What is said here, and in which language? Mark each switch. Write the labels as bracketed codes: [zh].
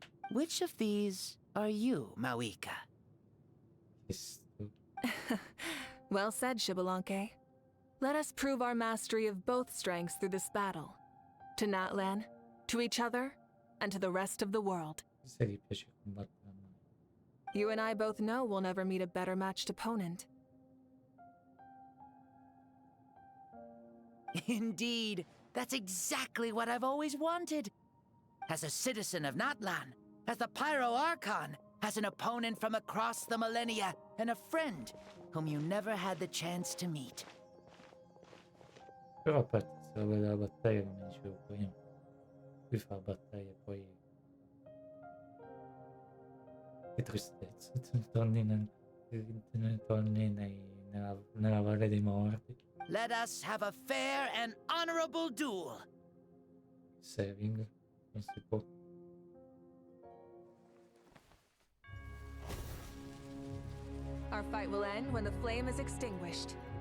[en] Which of these are you, Mauvika? [it] Che stupido. [en] Well said, Xbalanque. Let us prove our mastery of both strengths through this battle. To Natlan, to each other, and to the rest of the world. [it] Se gli piace combattere a mano. [en] You and I both know we'll never meet a better matched opponent. Indeed, that's exactly what I've always wanted. As a citizen of Natlan, as the Pyro Archon, as an opponent from across the millennia, and a friend whom you never had the chance to meet. [it] Però a parte questa roba della battaglia, come dicevo prima, lui fa battaglia poi... Che tristezza, te ne torni nella Valle dei Morti. [en] Let us have a fair and honorable duel. [it] Saving, non si può. [en] Our fight will end when the flame is extinguished.